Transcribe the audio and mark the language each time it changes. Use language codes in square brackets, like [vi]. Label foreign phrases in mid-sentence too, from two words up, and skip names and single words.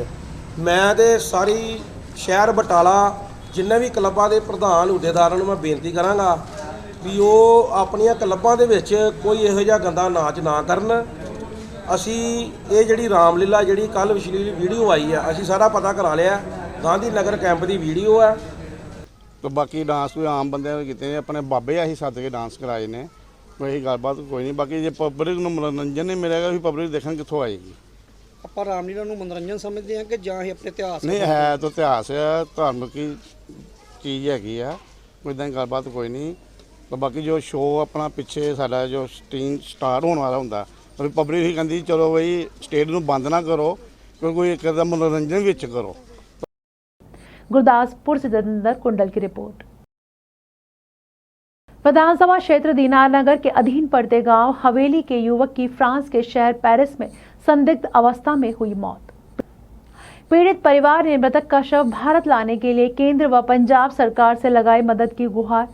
[pa] ਮੈਂ ਤੇ ਸਾਰੀ ਸ਼ਹਿਰ ਬਟਾਲਾ ਜਿੰਨੇ ਵੀ ਕਲੱਬਾਂ ਦੇ ਪ੍ਰਧਾਨ ਅਹੁਦੇਦਾਰਾਂ ਨੂੰ ਮੈਂ ਬੇਨਤੀ ਕਰਾਂਗਾ ਵੀ ਉਹ ਆਪਣੀਆਂ ਕਲੱਬਾਂ ਦੇ ਵਿੱਚ ਕੋਈ ਇਹੋ ਜਿਹਾ ਗੰਦਾ ਨਾਚ ਨਾ ਕਰਨ। ਅਸੀਂ ਇਹ ਜਿਹੜੀ ਰਾਮਲੀਲਾ ਜਿਹੜੀ ਕੱਲ ਅਸ਼ਲੀਲ ਵੀਡੀਓ ਆਈ ਆ ਅਸੀਂ ਸਾਰਾ ਪਤਾ ਕਰਾ ਲਿਆ। ਗਾਂਧੀ ਨਗਰ ਕੈਂਪ ਦੀ ਵੀਡੀਓ ਆ। ਤੋ ਬਾਕੀ ਡਾਂਸ ਭੀ ਆਮ ਬੰਦੇ ਕੀਤੇ ਅਪਣੇ ਬਾਬੇ ਅਸੀਂ ਸੱਦ ਕੇ ਡਾਂਸ ਕਰਾਏ ਨੇ ਕੋਈ ਗੱਲਬਾਤ ਕੋਈ ਨਹੀਂ। ਬਾਕੀ ਜੇ ਪਬਲਿਕ ਨੂੰ ਮਨੋਰੰਜਨ ਨਹੀਂ ਮਿਲੇਗਾ ਵੀ ਪਬਲਿਕ ਦੇਖਣ ਕਿੱਥੋਂ ਆਏਗੀ। ਆਪਾਂ ਰਾਮਲੀਲਾ ਨੂੰ ਮਨੋਰੰਜਨ ਸਮਝਦੇ ਹਾਂ ਕਿ ਜਾਂ ਹੀ ਆਪਣੇ ਇਤਿਹਾਸ ਨਹੀਂ ਹੈ ਤਾਂ ਇਤਿਹਾਸ ਹੈ, ਧਾਰਮਿਕ ਹੀ ਚੀਜ਼ ਹੈਗੀ ਆ, ਕੋਈ ਇੱਦਾਂ ਦੀ ਗੱਲਬਾਤ ਕੋਈ ਨਹੀਂ। ਪਰ ਬਾਕੀ ਜੋ ਸ਼ੋਅ ਆਪਣਾ ਪਿੱਛੇ ਸਾਡਾ ਜੋ ਸਟਾਰਟ ਹੋਣ ਵਾਲਾ ਹੁੰਦਾ ਪਰ ਪਬਲਿਕ ਹੀ ਕਹਿੰਦੀ ਚਲੋ ਬਈ ਸਟੇਜ ਨੂੰ ਬੰਦ ਨਾ ਕਰੋ, ਕੋਈ ਇੱਕ ਦਾ ਮਨੋਰੰਜਨ ਵਿੱਚ ਕਰੋ। [hi] गुरदासपुर से जतिंदर कुंडल की रिपोर्ट। विधानसभा क्षेत्र दीनानगर के अधीन पड़ते गांव हवेली के युवक की फ्रांस के शहर पेरिस में संदिग्ध अवस्था में हुई मौत। पीड़ित परिवार ने मृतक का शव भारत लाने के लिए केंद्र व पंजाब सरकार से लगाई मदद की गुहार।